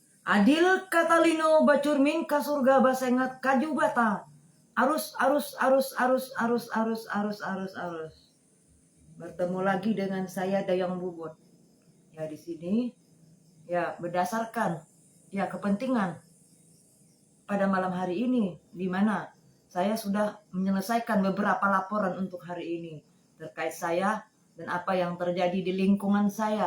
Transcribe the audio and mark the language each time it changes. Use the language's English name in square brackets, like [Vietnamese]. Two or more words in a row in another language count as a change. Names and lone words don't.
[Kendayan] Adil katalino bacurmin ka surga basengat kaju bata. Arus. [Indonesian] Bertemu lagi dengan saya Dayang Bubut. Ya di sini ya berdasarkan ya kepentingan pada malam hari ini di mana saya sudah menyelesaikan beberapa laporan untuk hari ini terkait saya dan apa yang terjadi di lingkungan saya.